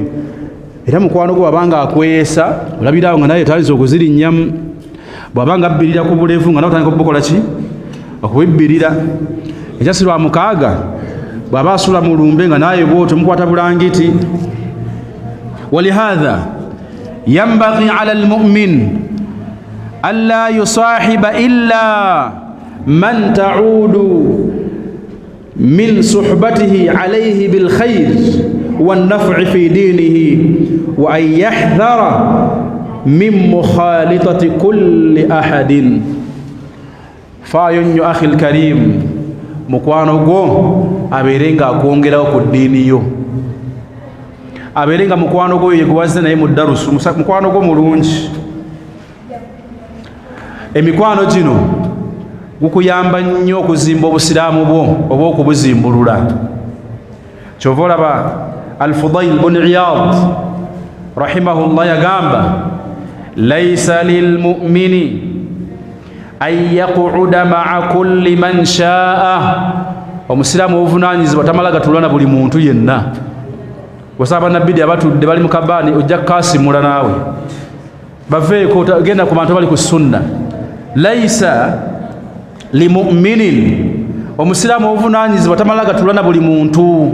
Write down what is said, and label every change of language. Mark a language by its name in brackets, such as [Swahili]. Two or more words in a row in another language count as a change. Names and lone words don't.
[Ganda] Era mukwano gwe wabanga akweyesa olabirawo nga naye taliza okuzirinnyamu. Bw'abanga abbirira ku bulevu nga nawe otandika okubukola ki? Okubibbirira. Ekyasirwa mukaaga bw'aba asula mu lumbe nga naye bw'otyo mukwata bulangiti. [Arabic] ولهذا ينبغي على المؤمن ألا يصاحب إلا من تعود من صحبته عليه بالخير والنفع في دينه وأن يحذر من مخالطة كل أحد. [Ganda] Faayo nnyo [Arabic] أخي الكريم [Ganda] mukwano gwo abeere nga akwongerawo ku ddiini yo, abeere nga mukwano gwo yeguwaze naye mu darusu, mukwano gwo mulungi. Emikwano gino gukuyamba nnyo okuzimba obusiraamu bwo oba okubuzimbulula. Kyova olaba Al-Fudayl bin Iyad rahimahullah yagamba [Arabic] ليس للمؤمن أن يقعد مع كل من شاء. [Ganda] Omusiraamu obuvunaanyizibwa tamala gatulana buli muntu yenna. Wasaba nabidi abatudde bali mu kabaani ojja kasimula naawe baveeko genda ku bantu bali ku sunna. [Arabic] ليس لمؤمن, [Ganda] omusiraamu obuvunaanyizibwa tamala gatulana buli muntu.